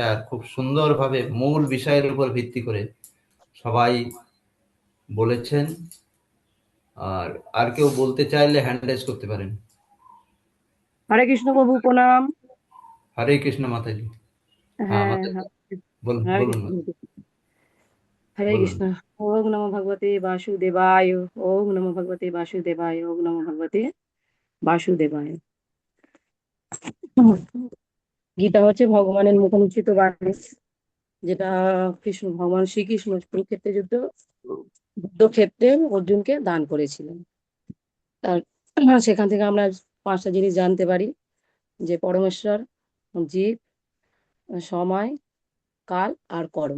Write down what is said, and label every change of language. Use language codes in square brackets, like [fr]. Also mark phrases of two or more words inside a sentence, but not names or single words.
[bn] আর খুব সুন্দরভাবে মূল বিষয়ের উপর ভিত্তি করে সবাই বলেছেন। আর কেউ বলতে চাইলে [en] hand raise [bn] করতে পারেন। হরে কৃষ্ণ প্রভু, প্রণাম। হরে কৃষ্ণ মাতাজি। হ্যাঁ মাতাজি বলুন হরে বলুন। কৃষ্ণ। হরে বলুন। কৃষ্ণ। [sa] ওম নমো ভগবতে বাসুদেবায়, ওম নমো ভগবতে বাসুদেবায়, ওম নমো ভগবতে বাসুদেবায়। [bn] গীতা হচ্ছে ভগবানের মুখোচ্চিত বাণী, যেটা কৃষ্ণ ভগবান শ্রীকৃষ্ণ কুরুক্ষেত্রের যুদ্ধক্ষেত্রে অর্জুনকে দান করেছিলেন। তার সেখান থেকে আমরা 5টা জিনিস জানতে পারি, যে পরমেশ্বর, জীব, সময়, কাল আর কর্ম।